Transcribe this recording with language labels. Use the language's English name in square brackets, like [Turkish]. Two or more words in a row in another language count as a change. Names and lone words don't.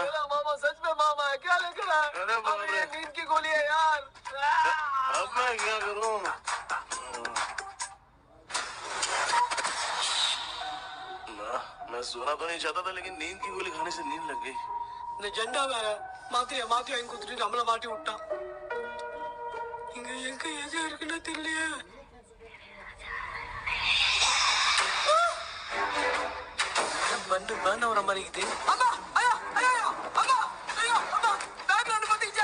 [Hindi] मेरा मामा सच में मामा है। क्या लेकर आया? अरे बाप रे, ये नींद की गोली है यार। अब मैं क्या करूँ? मैं सोना तो नहीं चाहता था लेकिन नींद की गोली खाने से नींद लग गई। [Tamil] இந்த ஜெண்டாவை மாத்தி வாங்கி கொடுத்துட்டு நம்மள மாட்டி விட்டான். இங்க எங்க எது இருக்குன்னு தெரியலையே. வந்து வேண்டாம் வர மாதிரி இருக்குது. அம்மா ஐயா ஐயா அம்மா ஐயா அம்மா பேக்ல வந்து பாத்தீங்க.